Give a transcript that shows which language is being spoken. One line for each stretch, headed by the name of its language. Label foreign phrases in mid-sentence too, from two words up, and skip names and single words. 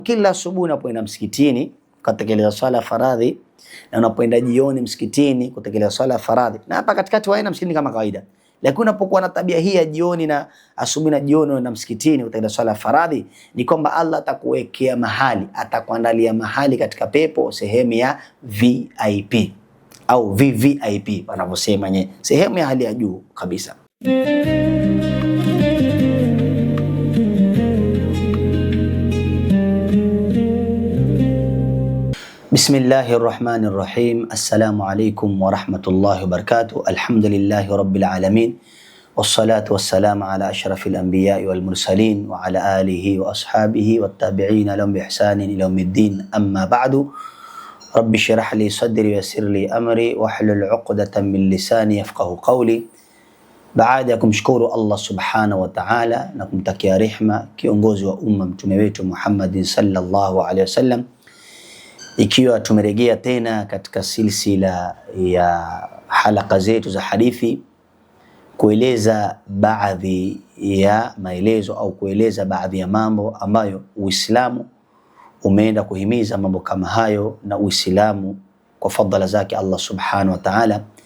Swahili: Kila asubuhi unapoenda msikitini kutekeleza swala faradhi na unapoenda jioni msikitini kutekeleza swala faradhi, na hapa katikati waenda msikitini kama kawaida, lakini unapokuwa na tabia hii ya jioni na asubuhi na jioni unaenda msikitini kutekeleza swala faradhi, ni kwamba Allah atakuwekea mahali, atakuandalia mahali katika pepo, sehemu ya VIP au VVIP wanavyosema nye, sehemu ya hali ya juu kabisa.
Arabic: بسم الله الرحمن الرحيم. السلام عليكم ورحمة الله وبركاته. الحمد لله رب العالمين. والصلاة والسلام على أشرف الأنبياء والمرسلين وعلى آله وأصحابه والتابعين لهم بإحسان إلى يوم الدين. أما بعد. رب اشرح لي صدري ويسر لي أمري واحلل عقدة من لساني يفقهوا قولي.
Swahili: Baada ya kumshukuru Allah
Arabic: سبحانه وتعالى
Swahili: na kumtakia rehma kiongozi wa umma mtume wetu Muhammadin
Arabic: صلى الله عليه وسلم,
Swahili: ikiwa tumerejea tena katika silsila ya halaka zetu za hadithi kueleza baadhi ya maelezo au kueleza baadhi ya mambo ambayo Uislamu umeenda kuhimiza mambo kama hayo, na Uislamu kwa fadhila zake Allah
Arabic: سبحانه وتعالى